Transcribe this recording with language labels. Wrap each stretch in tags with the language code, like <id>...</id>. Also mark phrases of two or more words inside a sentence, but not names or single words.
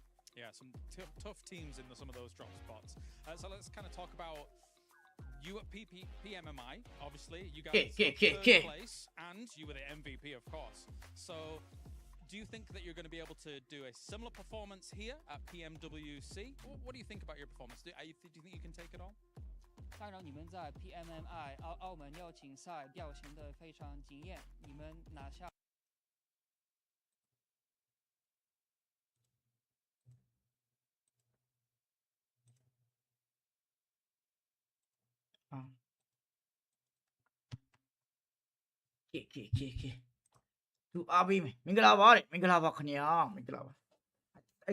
<en>Yeah, some tough teams in some of those drop spots. So let's kind of talk about you at PMMI. Obviously, you guys third place, and you were the MVP, of course. So, do you think that you're going to be able to do a similar performance here at PMWC? What do you think about your performance? Do you think you can take it all?</en> <zh>当然，你们在 PMMI 澳门邀请赛表现得非常惊艳，你们拿下。</zh> <my>သူအားပေးမယ်မင်္ဂလာပါတဲ့မင်္ဂလာပါခင်ဗျာမင်္ဂလာပါအဲ့</my>